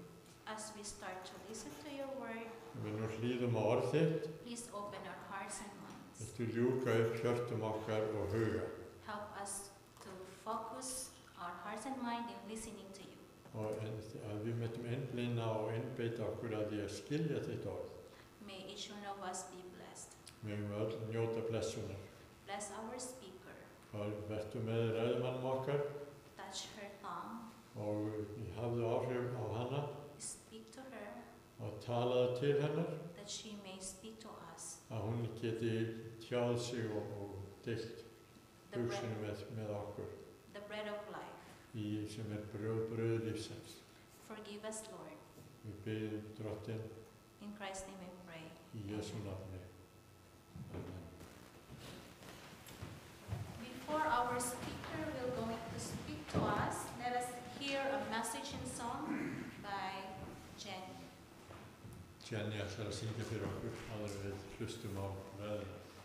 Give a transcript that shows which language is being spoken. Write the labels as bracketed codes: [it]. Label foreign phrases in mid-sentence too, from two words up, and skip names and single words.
[en] As we start to listen to your word, [is] við nú hlýðum á orð þitt. [en] Please open our hearts and minds. [is] Viltu ljúka upp hjörtum okkar og huga. [en] Help us to focus our hearts and mind in listening to you. [is] Og að við möttum einblína og einbeita okkur að því að skilja þitt orð. [en] May each one of us be blessed. [is] Megum við öll njóta blessunar. [en] Bless our speaker. [is] Vertu með ræðumannum okkar. [en] Touch her tongue. [is] Og hafðu áhrif á hana. [en] Speak to her. [is] Og talaðu til hennar. [en] That she may speak to us. [is] Að hún geti tjáð sig og deilt hugsunum með okkur. [en] The bread of life. [is] Í sem brauð lífsins. [en] Forgive us, Lord. [is] Við biðjum Drottinn. [en] In Christ's name we pray. [is] Í Jesú nafni. Amen. [en] Before our speaker will go to speak to us, let us hear a message in song by Jenny. [is] Jenny ætlar að syngja fyrir okkur áður en við hlustum á ræðuna.